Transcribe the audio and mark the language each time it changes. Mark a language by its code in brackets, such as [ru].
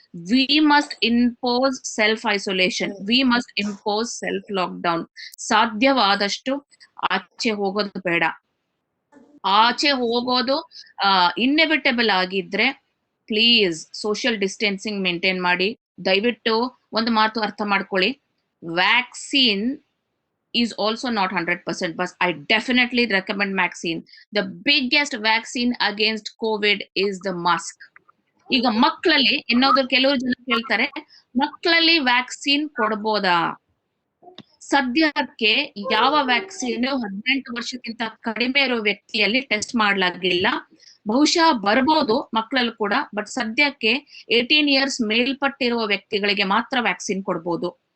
[en] We must impose self isolation, we must impose self lockdown. [kn] ಸಾಧ್ಯವಾದಷ್ಟು ಆಚೆ ಹೋಗೋದು ಬೇಡ. ಆಚೆ ಹೋಗೋದು ಇನ್ನೆವಿಟಬಲ್ ಆಗಿದ್ರೆ ಪ್ಲೀಸ್ ಸೋಷಿಯಲ್ ಡಿಸ್ಟೆನ್ಸಿಂಗ್ ಮೇಂಟೈನ್ ಮಾಡಿ. ದಯವಿಟ್ಟು ಒಂದು ಮಾತು ಅರ್ಥ ಮಾಡ್ಕೊಳ್ಳಿ, [en] Vaccine is also not 100%, but I definitely recommend vaccine. The biggest vaccine against COVID is the mask. [kn] ಈಗ ಮಕ್ಕಳಲ್ಲಿ ಇನ್ನೊಂದು ಕೆಲವು ಜನ ಕೇಳ್ತಾರೆ, ಮಕ್ಕಳಲ್ಲಿ ವ್ಯಾಕ್ಸಿನ್ ಕೊಡ್ಬೋದಾ? ಸದ್ಯಕ್ಕೆ ಯಾವ ವ್ಯಾಕ್ಸಿನ್ 18 ವರ್ಷಕ್ಕಿಂತ ಕಡಿಮೆ ಇರೋ ವ್ಯಕ್ತಿಯಲ್ಲಿ ಟೆಸ್ಟ್ ಮಾಡ್ಲಾಗಿಲ್ಲ. ಬಹುಶಃ ಬರ್ಬೋದು ಮಕ್ಕಳಲ್ಲೂ ಕೂಡ, ಬಟ್ ಸದ್ಯಕ್ಕೆ 18 ಇಯರ್ಸ್ ಮೇಲ್ಪಟ್ಟಿರುವ ವ್ಯಕ್ತಿಗಳಿಗೆ ಮಾತ್ರ ವ್ಯಾಕ್ಸಿನ್ ಕೊಡ್ಬೋದು.